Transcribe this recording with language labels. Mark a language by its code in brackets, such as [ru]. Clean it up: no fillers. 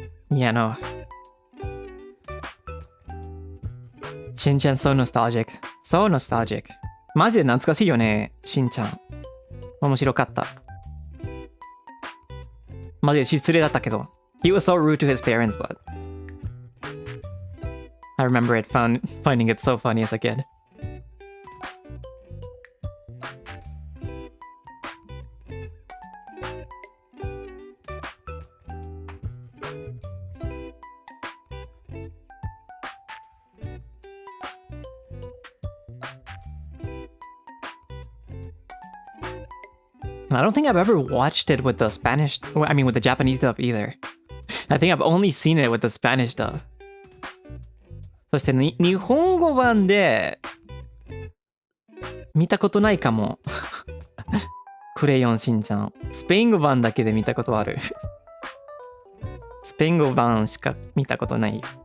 [en] Yeah, no. しんちゃん so nostalgic. So nostalgic. [ja] マジで懐かしいよね、しんちゃん。面白かった。マジで失礼だったけど。 [en] He was so rude to his parents, but I remember finding it so funny as a kid. I don't think I've ever watched it with the with the Japanese dub either. I think I've only seen it with the Spanish dub. [ja] そして日本語版で見たことないかも。クレヨンしんちゃん。スペイン語版だけで見たことある。スペイン語版しか見たことない。